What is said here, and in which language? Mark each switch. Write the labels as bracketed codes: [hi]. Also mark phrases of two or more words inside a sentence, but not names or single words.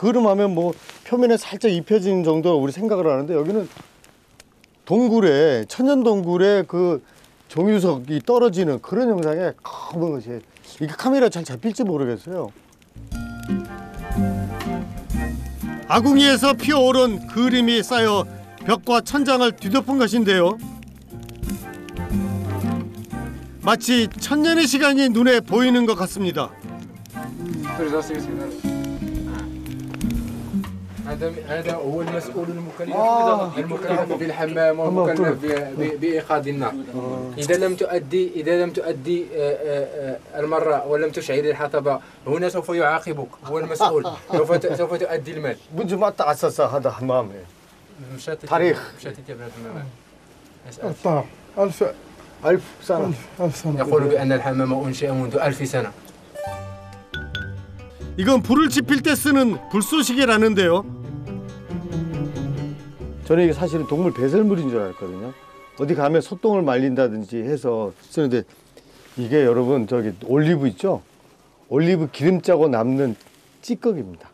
[ko] 그림하면 뭐 표면에 살짝 입혀진 정도로 우리 생각을 하는데 여기는 동굴에, 천연 동굴에 그 종유석이 떨어지는 그런 영상에 검은 것이, 이게 카메라 잘 잡힐지 모르겠어요. 아궁이에서 피어오른 그림이 쌓여 벽과 천장을 뒤덮은 것인데요. 마치 천년의 시간이 눈에 보이는 것 같습니다. [ar] هذا هو المسؤول المكلف بالحمام والمكلف بإيقاد النار. إذا لم تؤدي المرة ولم تشعل الحطب هنا سوف يعاقبك. هو المسؤول. سوف تؤدي المال. منذ متى أسس هذا الحمام؟ تاريخ. ألف سنة. يقول بأن الحمام أنشئ منذ 1000 سنة. [ko] 이건 불을 지필 때 쓰는 불쏘시개라는데요. 저는 이게 사실은 동물 배설물인 줄 알았거든요. 어디 가면 소똥을 말린다든지 해서 쓰는데 이게 여러분 저기 올리브 있죠? 올리브 기름 짜고 남는 찌꺼기입니다.